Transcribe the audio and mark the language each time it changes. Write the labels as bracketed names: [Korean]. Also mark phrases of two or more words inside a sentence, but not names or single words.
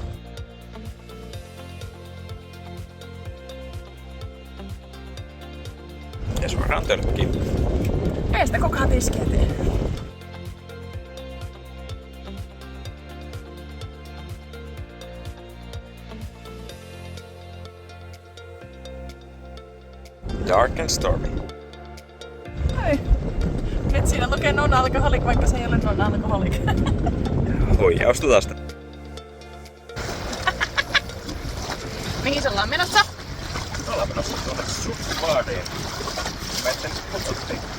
[Finnish] Ja suoraan tölkkiin. Ei sitä kukaan tiskiä tee. Dark and stormy. Hei. Nyt siinä lukee non-alcoholic, vaikka se ei ole non-alcoholic. Huijaustu tästä. Mihin se ollaan menossa? Ollaan menossa tuonne Suvaadeen. Mä etten kutsuttiin.